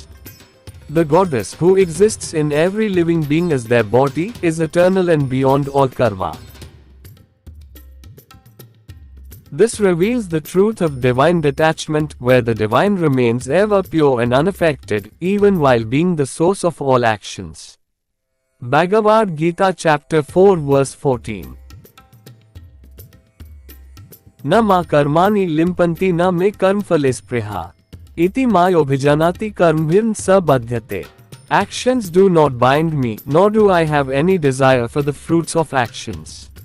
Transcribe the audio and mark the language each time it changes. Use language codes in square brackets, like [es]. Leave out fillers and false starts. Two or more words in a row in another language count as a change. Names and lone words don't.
[en] The goddess, who exists in every living being as their body, is eternal and beyond all karma. This reveals the truth of divine detachment, where the divine remains ever pure and unaffected, even while being the source of all actions. Bhagavad Gita chapter 4 verse 14. [sa] न मां कर्माणि लिम्पन्ति न मे कर्मफले स्पृहा. इति मां योऽभिजानाति कर्मभिर्न स बध्यते. [en] Actions do not bind me, nor do I have any desire for the fruits of actions.